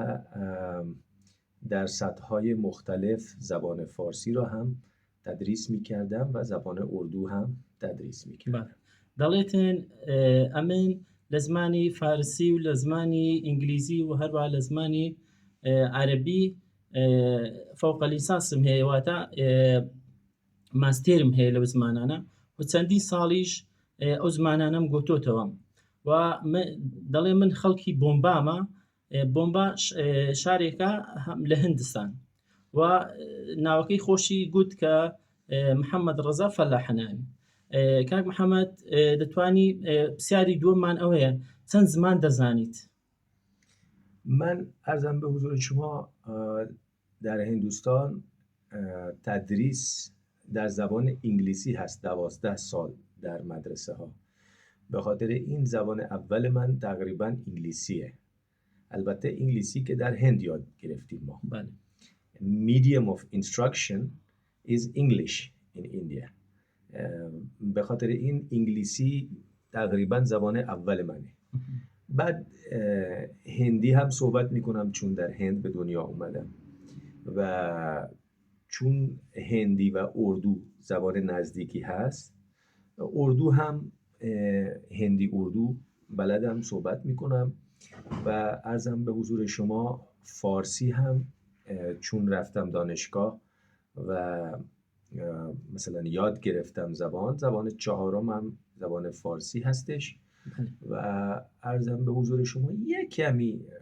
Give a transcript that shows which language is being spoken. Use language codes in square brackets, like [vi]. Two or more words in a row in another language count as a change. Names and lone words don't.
[fa] در سطح‌های مختلف زبان فارسی را هم تدریس می‌کردم و زبان اردو هم تدریس می‌کردم. [ckb] دەڵێتن ئەمن لە زمانی فارسی و لە زمانی ئینگلیزی و هەروە لە زمانی عەربی فەوقە لیسانسم هەیە، واتە ماستێرم هەیە لەو زمانانە و چەندی ساڵیش ئەو زمانانەم گۆتۆتەوە. و دەڵێ من خەڵکی بۆمبامە. بۆمبا شارێکە لە هندستان و ناوەکەی خۆشی گوت کە محەممەد ڕەزا فەلاحەناوی. کاک محەممەد، دەتوانی پرسیاری دووەممان ئەوەیە، چەند زمان دەزانیت؟ [fa] من عرضم به حضور شما در هندوستان تدریس در زبان انگلیسی هست 12 سال در مدرسه ها. به خاطر این زبان اول من تقریبا انگلیسیه. البته انگلیسی که در هند یاد گرفتیم ما. بله. [en] Medium of instruction is English in India. [fa] به خاطر این انگلیسی تقریبا زبان اول منه. بعد هندی هم صحبت میکنم چون در هند به دنیا اومدم و چون هندی و اردو زبان نزدیکی هست، اردو هم هندی اردو بلدم، صحبت میکنم و عرضم به حضور شما فارسی هم چون رفتم دانشگاه و مثلا یاد گرفتم زبان چهارم هم زبان فارسی هستش و عرضم به حضور شما یک کمی